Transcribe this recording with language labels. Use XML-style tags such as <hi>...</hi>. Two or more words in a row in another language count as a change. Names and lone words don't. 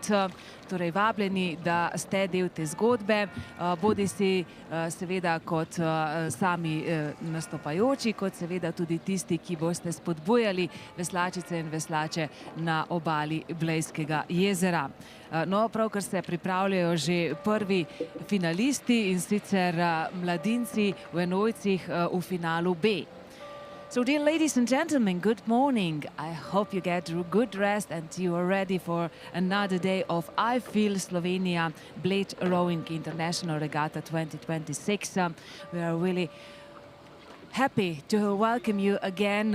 <sl>Torej vabljeni, da ste del te zgodbe, bodisi seveda kot sami nastopajoči, kot seveda tudi tisti, ki boste spodbujali veslačice in veslače na obali Blejskega jezera. No, pravkar se pripravljajo že prvi finalisti in sicer mladinci v enojcih v finalu B.</sl> <en>So, dear ladies and gentlemen, good morning. I hope you get good rest and you are ready for another day of I Feel Slovenia Bled Rowing International Regatta 2026. We are really happy to welcome you again.</en>